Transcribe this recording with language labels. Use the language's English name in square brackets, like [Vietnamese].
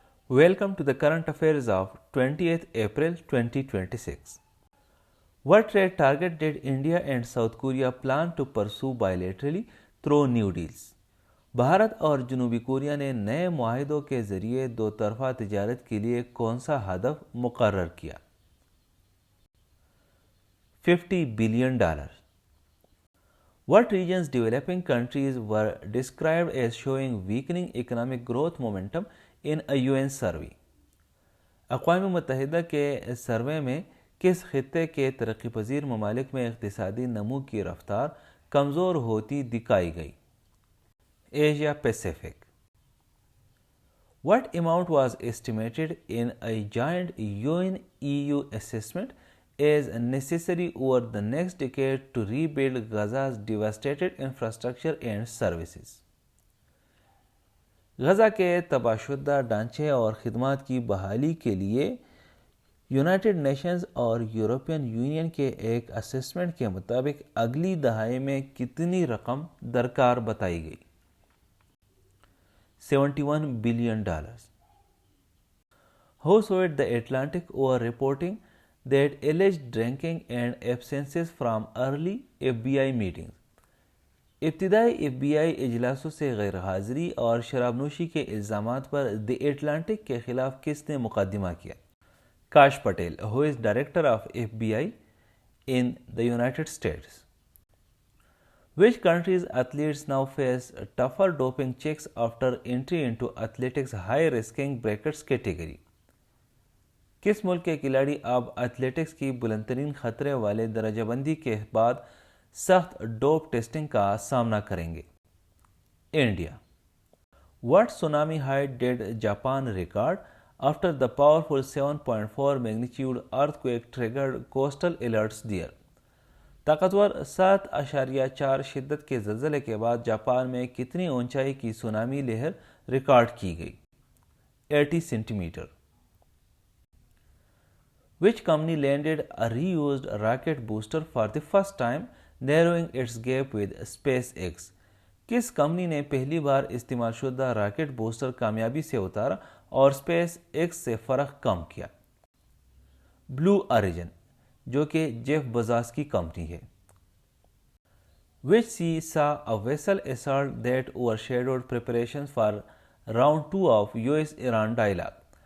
[English] Welcome to the current affairs of 20th April 2026. What trade target did India and South Korea plan to pursue bilaterally through new deals? [Urdu] Bharat اور جنوبی Korea نے نئے معاہدوں کے ذریعے دو طرفہ تجارت کے لیے کون سا ہدف مقرر کیا؟ $50 billion. [English] What regions developing countries were described as showing weakening economic growth momentum in a UN survey? [Urdu] اقوام متحدہ کے سروے میں کس خطے کے ترقی پذیر ممالک میں اقتصادی نمو کی رفتار کمزور ہوتی دکھائی گئی؟ Asia Pacific. [English] What amount was estimated in a joint UN-EU assessment as necessary over the next decade to rebuild Gaza's devastated infrastructure and services? [Urdu] Gaza کے تباہ شدہ ڈھانچے اور خدمات کی بحالی کے لیے یونائٹڈ نیشنز اور یورپین یونین کے ایک اسسمنٹ کے مطابق اگلی دہائی میں کتنی رقم درکار بتائی گئی؟ $71 billion. [English] Who sued the Atlantic over reporting that alleged drinking and absences from early FBI meetings? [Urdu] ابتدائی FBI اجلاسوں سے غیر حاضری اور شراب نوشی کے الزامات پر دی اٹلانٹک کے خلاف کس نے مقدمہ کیا؟ کاش Patel, [English] who is director of FBI in the United States. Which countries' athletes now face tougher doping checks after entry into athletics high-risking brackets category? [Urdu] کس ملک کے کھلاڑی اب ایتھلیٹکس کی بلند ترین خطرے والے درجہ بندی کے بعد سخت ڈوپ ٹیسٹنگ کا سامنا کریں گے؟ India. [English] What tsunami height did Japan record after the powerful 7.4 magnitude earthquake triggered coastal alerts there? [Urdu] طاقتور 7.4 شدت کے زلزلے کے بعد جاپان میں کتنی اونچائی کی سونامی لہر ریکارڈ کی گئی؟ 80 centi metre. [English] Which company landed a reused rocket booster for the first time, narrowing its gap with SpaceX? [Urdu] کس کمپنی نے پہلی بار استعمال شدہ راکٹ بوسٹر کامیابی سے اتارا اور اسپیس ایکس سے فرق کم کیا؟ بلو آریجن, جو کہ جیف بزاس کی کمپنی ہے. [English] Which sea saw a vessel assault that overshadowed preparations for round 2 of US-Iran dialogue?